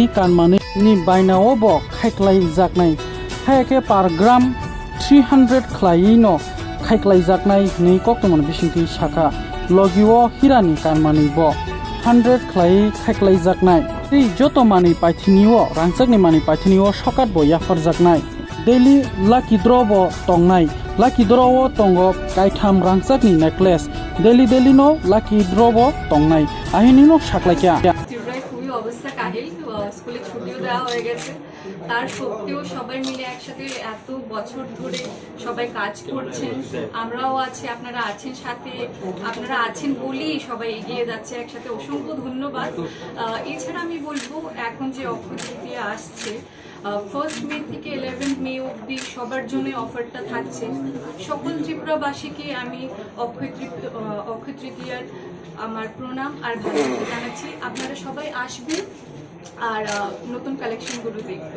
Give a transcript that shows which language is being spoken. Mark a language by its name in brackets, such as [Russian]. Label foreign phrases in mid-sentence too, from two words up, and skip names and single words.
[Kok Borok] कानमानैनि बायनाओ ब खायख्लाय जाकनाय हायके पर ग्राम 300 खलायिनो खायख्लाय जाकनाय नै कक्टमन बिसिंथि साखा लगिओ हिरानि कानमानै ब 100 खलाय खायख्लाय जाकनाय जत मानै पाइथिनिओ रांसाकनि मानै पाइथिनिओ सकात ब याफार जाकनाय [English] daily lucky draw [Kok Borok] ब तंनाय [English] lucky draw [Kok Borok] ओ तंगो कायथाम रांसाकनि नेकलेस डेली नो [English] lucky draw [Kok Borok] ब तंनाय আহিনিनो সাকলাইকা [Bangla] খুবই অবস্থা কাহিল স্কুলে ছুটিও দেওয়া হয়ে গেছে তার সত্ত্বেও সবাই মিলে একসাথে এত বছর ধরে সবাই কাজ করছেন আমরাও আছি আপনারা আছেন সাথে আপনারা আছেন বলেই সবাই এগিয়ে যাচ্ছে একসাথে অসংখ্য ধন্যবাদ এছাড়া আমি বলবো এখন যে অক্ষয় তৃতীয়া আসছে [English] First May [Bangla] থেকে 11 মে অবধি সবার জন্য অফারটা থাকছে সকল ত্রিপুরাবাসীকে আমি অক্ষয় তৃতীয়ার আমার প্রণাম আর ভালোবাসা জানাচ্ছি আপনারা সবাই আসবেন আর নতুন কালেকশনগুলো দেখবেন